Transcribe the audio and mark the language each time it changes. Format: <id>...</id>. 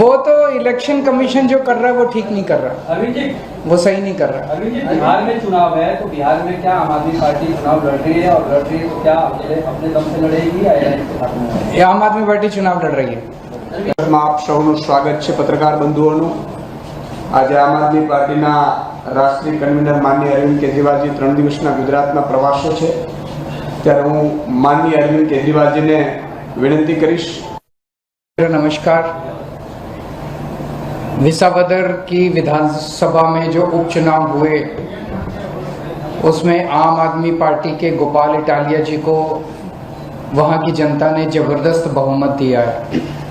<hi>वो तो election commission जो कर रहा है वो ठीक नहीं कर रहा, अरविंद जी, वो सही नहीं कर रहा। अरविंद जी, बिहार में चुनाव है तो बिहार में क्या आम आदमी पार्टी चुनाव लड़ रही है, और लड़ रही है तो क्या अकेले अपने दम से लड़ेगी या AIA के साथ में? ये आम आदमी पार्टी चुनाव लड़ रही है।</hi> <gu>આપ સૌનું સ્વાગત છે પત્રકાર બંધુઓનું। આજે આમ આદમી પાર્ટીના રાષ્ટ્રીય કન્વીનર માનનીય અરવિંદ કેજરીવાલજી 3 દિવસના ગુજરાતના પ્રવાસો છે, ત્યારે હું માનનીય અરવિંદ કેજરીવાલજીને વિનંતી કરીશ।</gu> <hi>नमस्कार। विसावदर की विधानसभा में जो उपचुनाव हुए उसमें आम आदमी पार्टी के गोपाल इटालिया जी को वहां की जनता ने जबरदस्त बहुमत दिया है।</hi>